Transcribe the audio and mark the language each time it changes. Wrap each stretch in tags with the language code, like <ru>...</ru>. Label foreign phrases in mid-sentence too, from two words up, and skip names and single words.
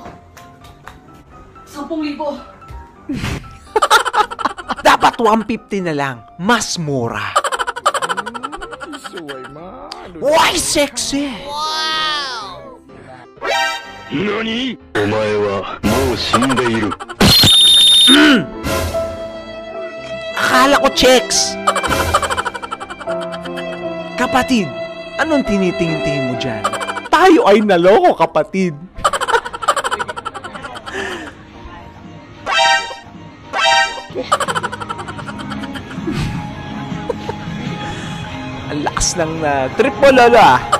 <tl>10,000. Dapat 150 na lang. Mas mura.</tl> <en>Why sexy?</en> <ja>NANI? お前はもう死んでいる。</ja> <tl>Akala ko checks. Kapatid, anong tinitingin-tingin mo dyan? Tayo ay naloko, kapatid. Ang lakas ng trip mo, lolo, ah.</tl>